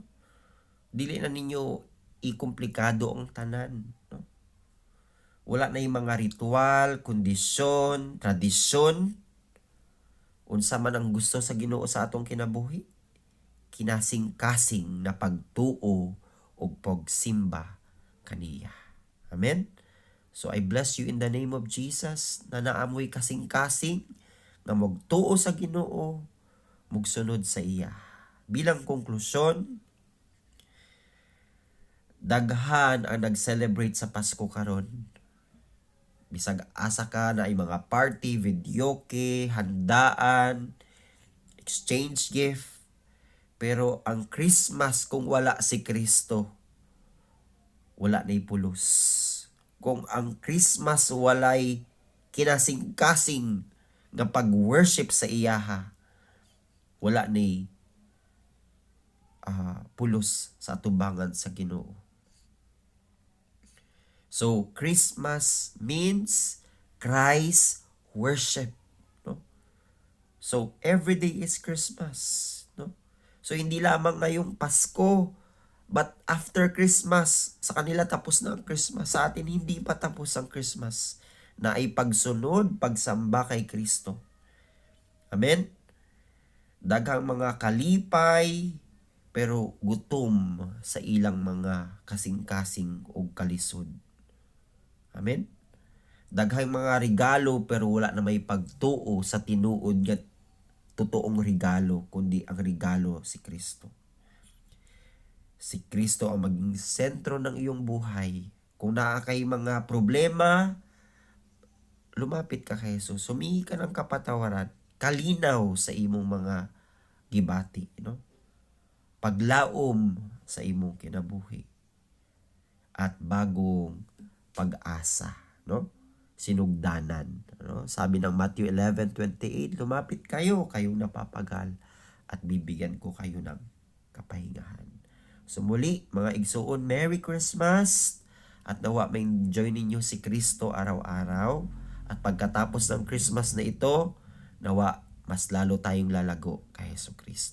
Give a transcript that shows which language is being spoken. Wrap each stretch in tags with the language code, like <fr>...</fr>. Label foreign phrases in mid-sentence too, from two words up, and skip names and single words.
<ceb>Dili na ninyo ikomplikado ang tanan, no?</ceb> <tl>Wala na yung mga ritual, kondisyon, tradisyon.</tl> <ceb>Unsa man ang gusto sa Ginoo sa atong kinabuhi, kinasing-kasing na pagtuo o pagsimba kaniya.</ceb> <en>Amen? So I bless you in the name of Jesus,</en> <ceb>na naamoy kasing-kasing na magtuo sa Ginoo, mugsunod sa iya. Bilang konklusyon, daghan ang nag-celebrate sa Pasko karon. Bisag asa ka na ay mga party, videoke, handaan,</ceb> <en>exchange gift.</en> <ceb>Pero ang Christmas kung wala si Kristo, wala na'y pulos. Kung ang Christmas walay kinasing-kasing nga pag-worship sa iyaha, wala na'y pulos sa atubangan sa Ginoo.</ceb> <en>So, Christmas means Christ worship, no? So, every day is Christmas, no? So,</en> <tl>hindi lamang ngayong Pasko,</tl> <en>but after Christmas,</en> <tl>sa kanila tapos na ang Christmas. Sa atin, hindi pa tapos ang Christmas, na ay pagsunod, pagsamba kay Kristo. Amen?</tl> <ceb>Daghang mga kalipay, pero gutom sa ilang mga kasing-kasing o kalisod. Amen? Daghang mga regalo pero wala na may pagtuo sa tinuod nga totoong regalo, kundi ang regalo si Kristo.</ceb> <tl>Si Kristo ang maging sentro ng iyong buhay. Kung naa kay mga problema, lumapit ka kay Jesus. Humingi ka ng kapatawaran.</tl> <ceb>Kalinaw sa imong mga gibati, no? Paglaom sa imong kinabuhi.</ceb> <tl>At bagong pag-asa, no?</tl> <ceb>Sinugdanan, no?</ceb> <tl>Sabi ng Matthew 11:28, lumapit kayo, kayong napapagal, at bibigyan ko kayo ng kapahingahan. So muli, mga igsoon, Merry Christmas, at nawa ma-enjoy ninyo si Kristo araw-araw, at pagkatapos ng Christmas na ito, nawa mas lalo tayong lalago kay Jesucristo.</tl>